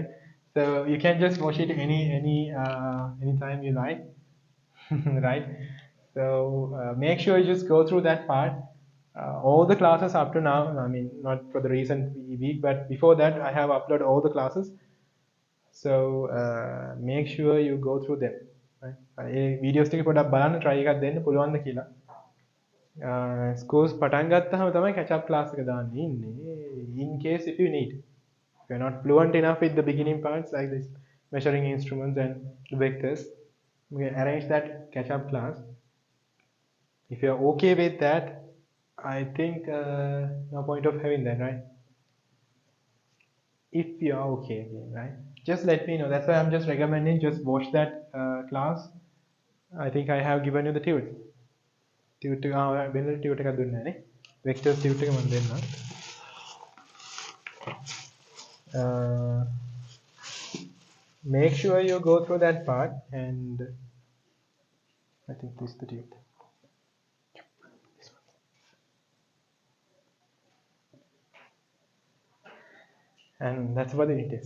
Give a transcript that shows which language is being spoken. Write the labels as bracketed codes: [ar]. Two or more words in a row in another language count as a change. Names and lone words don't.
[en] So you can just watch it anytime you like, right? So make sure you just go through that part. All the classes up to now, I mean, not for the recent week, but before that, I have uploaded all the classes. So make sure you go through them. Right? [si] ඒ videos ටික පොඩ්ඩක් බලන්න try එකක් දෙන්න පුළුවන්ද කියලා. Scores පටන් ගත්තාම තමයි [en] catch up class [si] එක දාන්න ඉන්නේ. [en] In case if you need. If you're not fluent enough with the beginning parts like this measuring instruments and the vectors, we can arrange that catch up class. If you're okay with that, I think no point of having that, right? If you are okay again, right? Just let me know. That's why I'm just recommending just watch that class. I think I have given you the tutor. [si] Tutor වෙන tutor එකක් දුන්නා නේ. Vectors tutor එක මම දෙන්නම්. [en] Make sure you go through that part and I think this is the tutor. And that's about the unit test.